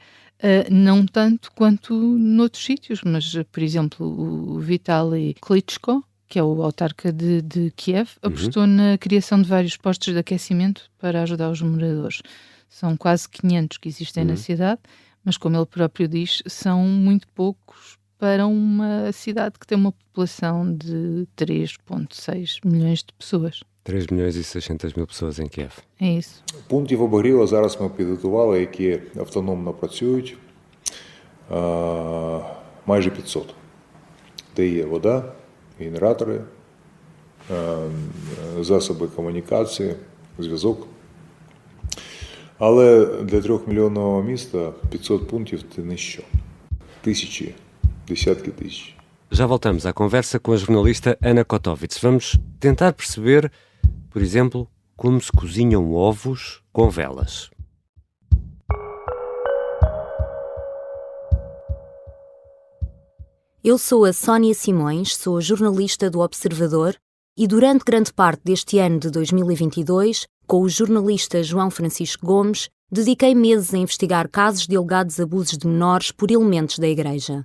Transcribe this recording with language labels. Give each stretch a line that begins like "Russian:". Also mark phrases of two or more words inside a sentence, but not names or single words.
Portuguese: Não tanto quanto noutros sítios, mas, por exemplo, o Vitaly Klitschko, que é o autarca de Kiev, apostou na criação de vários postos de aquecimento para ajudar os moradores. São quase 500 que existem na cidade, mas como ele próprio diz, são muito poucos para uma cidade que tem uma população de 3,6 milhões de pessoas. 3.600.000 pessoas em Kiev. É isso.
Ukrainian: Пунктів обігріву зараз ми підготували, які автономно працюють, майже 500. Де є вода, генератори, засоби комунікації, зв'язок. Але для 3-мільйонного міста 500 пунктів – це ніщо. Тисячі, десятки тисяч.
Portuguese: Já voltamos à conversa com a jornalista Ana Kotovits. Vamos tentar perceber, por exemplo, como se cozinham ovos com velas. Eu sou a Sónia Simões, sou jornalista do Observador e durante grande parte deste ano de 2022, com o jornalista João Francisco Gomes, dediquei meses a investigar casos de alegados abusos de menores por elementos da Igreja.